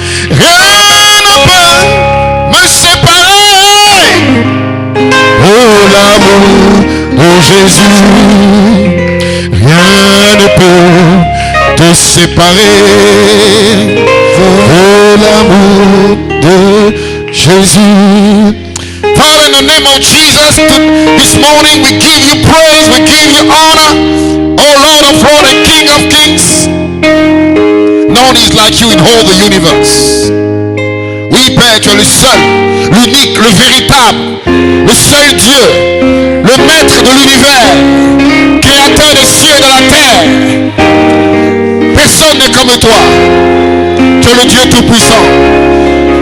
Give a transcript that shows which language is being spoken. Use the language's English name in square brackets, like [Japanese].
[French] Rien ne peut me séparer de l'amour de Jésus. Rien ne peut te séparer de l'amour de Jésus. [English] Father, in the name of Jesus, this morning we give you praise, we give you honor, oh Lord of Lords and King of Kings. None is like you in all the universe. [French] Oui, Père, tu es le seul, l'unique, le véritable, le seul Dieu, le maître de l'univers, créateur des cieux et de la terre. Personne n'est comme toi. Tu es le Dieu tout-puissant.